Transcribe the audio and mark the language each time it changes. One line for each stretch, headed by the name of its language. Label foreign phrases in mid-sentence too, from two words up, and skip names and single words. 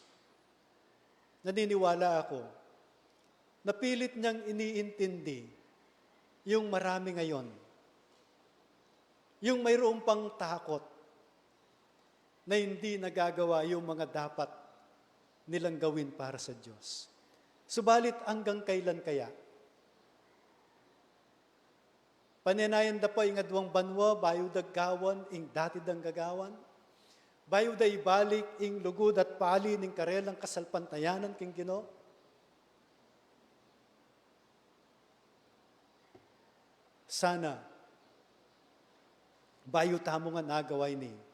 Filipino: Naniniwala ako na pilit niyang iniintindi yung marami ngayon, yung mayroong pang takot na hindi nagagawa yung mga dapat nilang gawin para sa Diyos. Subalit hanggang kailan kaya?
Pampanga: Paninayan da po ing adwang banwa, bayo daggawan, ing dati dang gagawan. Bayo da ibalik, ing lugod at pali, ning karelang kasalpantayanan king Ginoo. Sana, bayo tamo nga nagaway ni.